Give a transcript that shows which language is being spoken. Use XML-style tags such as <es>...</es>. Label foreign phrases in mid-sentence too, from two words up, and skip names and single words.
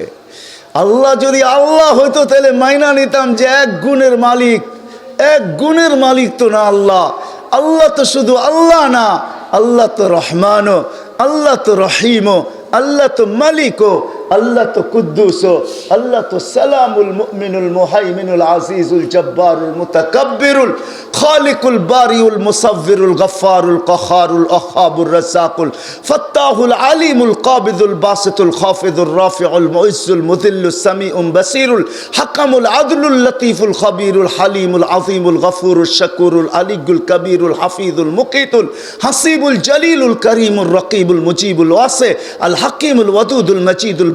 <bn>আল্লাহ যদি আল্লাহ হইতো তাহলে মাইনা নিতাম যে 1 গুণের মালিক। 1 গুণের মালিক তো না আল্লাহ। আল্লাহ তো শুধু আল্লাহ না, আল্লাহ তো রহমানও, আল্লাহ তো রহিমও, আল্লাহ তো মালিকও, আল্লাহ তো কুদ্দুসও, আল্লাহ তো সালামুল মুমিনুল মুহাইমিনুল আজিজুল জব্বারুল মুতাকাব্বিরুল খালিকুল বারিউল মুসাవ్বিরুল গফফারুল কাহারুল আহাবুর রাসাকুল ফাত্তাহুল আলিমুল কাবিদুল বাসিতুল খাফিদুর রাফিউল মুইজ্জুল মুযিল্লুস সামিউম বাসিরুল হাকামুল আদলুল লতীফুল খাবীরুল হালিমুল আযীমুল গফুরুল শাকুরুল আলিয়ুল কবীরুল হাফিজুল মুকিতুল হাসিবুল জলিলুল করিমুর রকিবুল মুজিবুল ওয়াসি আল হাকিমুল ওয়াদুদুল মজিদুল</bn>